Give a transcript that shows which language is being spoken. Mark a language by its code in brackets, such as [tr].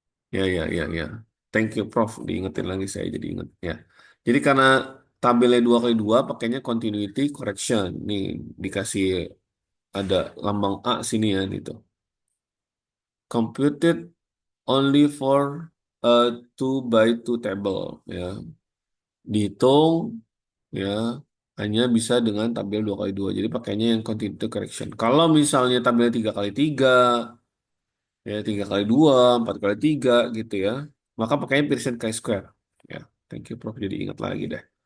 [id] Ya, ya. [en] Thank you, Prof. [id] Diingetin lagi saya jadi inget ya. Jadi karena tabelnya 2 kali 2 pakainya continuity correction. Nih dikasih ada lambang A sini ya gitu. [en] Computed only for a 2 by 2 table ya. [id] Dihitung ya hanya bisa dengan tabel 2 kali 2. Jadi pakainya yang continuity correction. Kalau misalnya tabelnya 3 kali 3 ya 3 kali 2 4 kali 3 gitu ya, maka pakainya Pearson Chi-square ya. [en] Thank you Prof, [id] jadi ingat lagi deh.